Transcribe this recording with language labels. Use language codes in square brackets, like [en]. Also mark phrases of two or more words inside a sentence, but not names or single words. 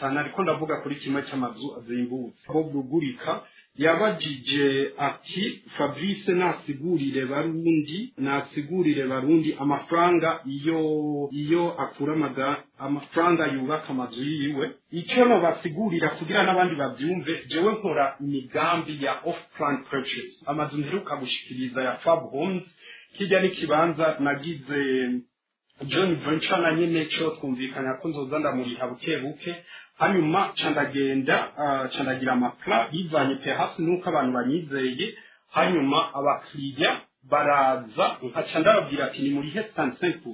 [rn] Ariko ndavuga kuri kimwe cy'amazu azimbutse. Bob Rugurika yabajije ati Fabrice nasigurire barundi amafaranga iyo akura amafaranga yubaka amazu yiwe. Icyo no basigurira kugira n'abandi babyumve, jewe nkora imigambi ya [en] off plan purchase. [rn] Amazu nteruka gushikiriza ya Fab Homes, kijya n'ikibanza nagize John Venture na nyene cyo twumvikana ko nzoza ndamuriha buke hanyuma candagira amapla bivanye perhaps nuko abantu banyizeye. Hanyuma abakiriya baraza nkaca ndababwira ati ni muri 75%.